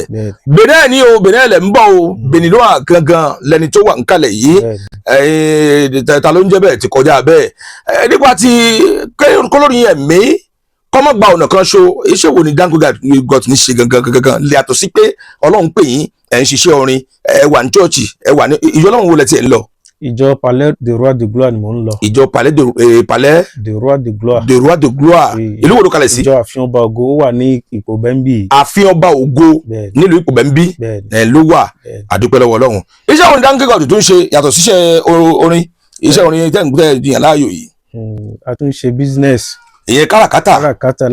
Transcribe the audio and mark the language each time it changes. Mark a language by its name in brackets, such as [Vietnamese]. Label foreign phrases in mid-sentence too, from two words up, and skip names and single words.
[Yoruba] Benin ni o Benin lẹ ń bọ̀ o Benin ló wà gangan lẹni tó wà ń kalẹ̀ yìí ta ló ń jẹ́ bẹ́ẹ̀ ti kọjá bẹ́ẹ̀ nípa ti kólórin ẹ̀mí kọ́mọ́ gba ọ̀nà kan ṣo iṣẹ́ wo ni Dankegot ní ṣe gangan yàtọ̀ sí pé Ọlọ́run pè yín ẹ̀ ń ṣiṣẹ́ orin ẹ̀ wà ní chọ́ọ̀chì ẹ̀ wà ní ìjọ Ọlọ́run wo lẹ ti ẹ̀ ń lọ. ìjọ Palais de Roi de Gloire ni mò ń lọ. ìjọ Palais de Roi de Gloire. de Roi de Gloire ìlú wo ló kalẹ̀ sí. ìjọ ààfin ọba ògo ó wà ní Ìpòbẹ́ńbì. ààfin ọba ògo nílùú Ìpòbẹ́ńbì ló wà àdúpẹ́ lọ́wọ́ Ọlọ́run. iṣẹ́ orin Dankegot tó ń ṣe yàtọ̀ síṣẹ́ orin iṣẹ́ orin tẹ́ ń gbìyànjú láàyò yìí. a tún ṣe business. ìyẹn káràkátà